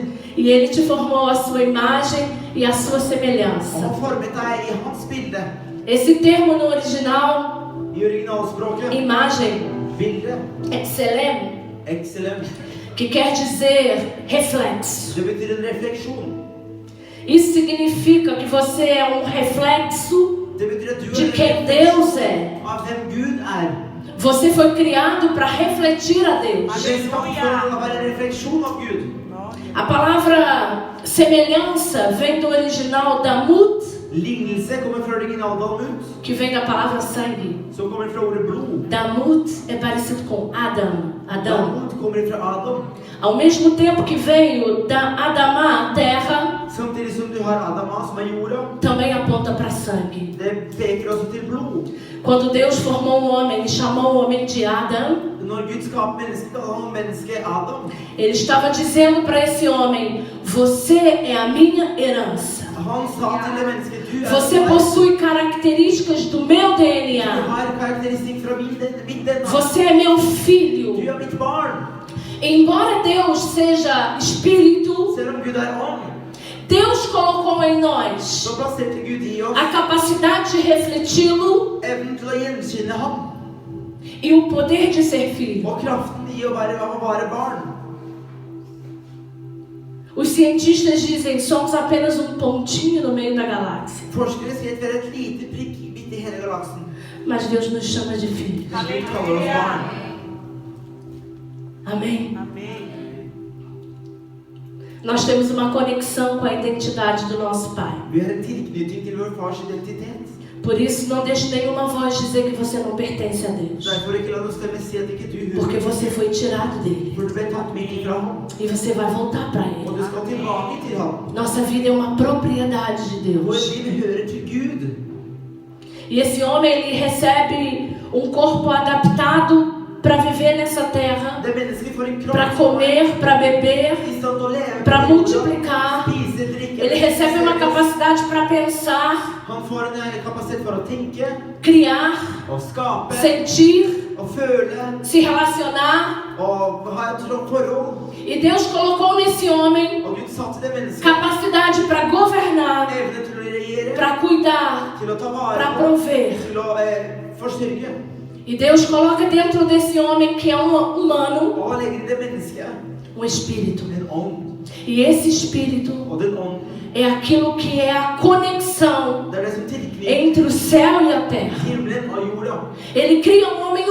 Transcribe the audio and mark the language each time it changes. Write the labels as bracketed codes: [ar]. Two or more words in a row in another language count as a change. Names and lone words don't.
[pt] E Ele te formou a sua imagem e a sua [no] Og [pt] semelhança. [no] han formet deg i hans bilde. [pt] Esse termo no original, [no] I originalspråket. [pt] imagem, [no] Bilde. [pt] excelem, [no] Excellent. [pt] que quer dizer reflexo. [no] Det betyr en refleksjon. [pt] Isso significa que você é um reflexo [no] Det betyr at du [pt] de [no] er [pt] quem [no] en [pt] Deus é. [no] av hvem Gud er. [pt] Você foi criado para refletir a [no] Han [pt] Deus. [no] ble skapt for å være en refleksjon av Gud. [pt] A palavra semelhança vem do original damut, [no] Lignelse kommer fra originaldalmut, [pt] que vem da palavra sangue. [no] som kommer fra ordet blod. [pt] Damut é parecido com Adão. [no] Dalmut kommer fra Adam. [pt] Ao mesmo tempo que veio da Adamá, a terra, [no] Samtidig som du har Adama, som er jorda, [pt] também aponta para sangue. [no] det peker også til blod. [pt] Quando Deus formou o homem e chamou o homem de Adão, [no] Når Gud skapte mennesket, kalte han mennesket Adam. [pt] Ele estava dizendo para esse homem: você é a minha herança. [no] Han sa til det mennesket, du er [pt] Você [no] meg. [pt] possui características do meu [no] Du [pt] DNA. [no] har karakteristikk fra mitt DNA. [pt] Você é meu [no] Du [pt] filho. [no] er mitt barn. [pt] Embora Deus seja espírito, [no] Selv om Gud er ånd, [pt] Deus colocou em nós [no] så plasserte Gud i oss [pt] a capacidade de refleti-lo [no] evnen til å gjenkjenne ham, [pt] e o poder de ser filho. [no] og kraften i å være barn. [pt] Os cientistas dizem: somos apenas um pontinho no meio da galáxia. [no] Forskere sier at vi er et lite prikk midt i hele galaksen. [pt] Mas Deus nos chama de filhos. [no] Gud kaller oss barn. [pt] Amém? Amém. Nós temos uma conexão com a identidade do nosso Pai. [no] Vi har en tilknytning til vår fars identitet. [pt] Por isso, não deixe nenhuma voz dizer que você não pertence a Deus. [no] Derfor ikke la noen stemme si at ikke du [pt] Porque [no] hører. [pt] você foi tirado dele. [no] For du ble tatt vekk ifra ham, [pt] E você vai voltar para [no] og [pt] ele. [no] du skal tilbake til ham. [pt] Nossa vida é uma propriedade de [no] Vår [pt] Deus. [no] liv hører til Gud. [pt] E esse homem, ele recebe um corpo adaptado para viver nessa terra, [no] Det mennesket får en kropp [pt] para comer, para beber, [no] i stand til å leve, [pt] para multiplicar. [no] spise, drikke. [pt] Ele recebe uma capacidade para pensar, [no] Han får en kapasitet for å tenke, [pt] criar, [no] og skape, [pt] sentir, [no] og føle, [pt] se relacionar. [no] og ha et forhold. [pt] E Deus colocou nesse homem [no] Og Gud satte det mennesket [pt] capacidade para governar, [no] evne til å regjere, [pt] para cuidar, [no] til å ta vare [pt] para [no] på, [pt] prover. [no] til å forsørge. [pt] E Deus coloca dentro desse homem que é um humano, [no] Og han legger i det mennesket [pt] um espírito. [no] en ånd. [pt] E esse espírito [no] Og den ånden, [pt] é aquilo que é a conexão [no] det er det som tilknytter [pt] entre o céu e a terra. [no] himmelen og jorda. [pt] Ele cria um homem